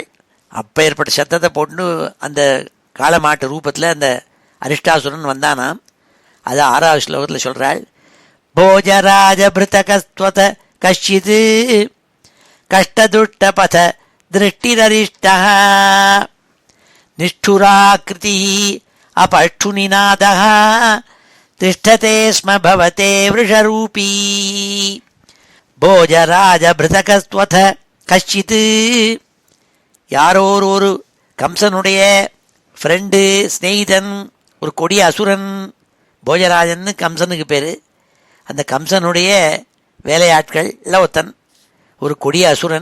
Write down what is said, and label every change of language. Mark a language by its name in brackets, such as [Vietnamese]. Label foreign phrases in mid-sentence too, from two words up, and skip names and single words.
[Tamil] அப்போ ஏற்பட்ட சத்தத்தை போட்டு அந்த காளமாட்டு ரூபத்தில் அந்த அரிஷ்டாசுரன் வந்தானாம். அது 6வது ஸ்லோகத்தில் சொல்கிறாள். [Sanskrit] भोजराजभृतकस्त्वथ कश्चित् कष्टदुष्टपथ दृष्टिररिष्टः நிஷ்ठुराकृति अपष्ठुनिनादः तिष्ठते स्म भवते वृषरूपी. भोजराजभृतकस्त्वथ कश्चित्, [Tamil] யாரோ ஒரு கம்சனுடைய ஃப்ரெண்டு, ஸ்நேகிதன், ஒரு கொடிய அசுரன். போஜராஜன்னு கம்சனுக்கு பேர். அந்த கம்சனுடைய வேலையாட்கள் ஒருத்தன், ஒரு கொடிய அசுரன்.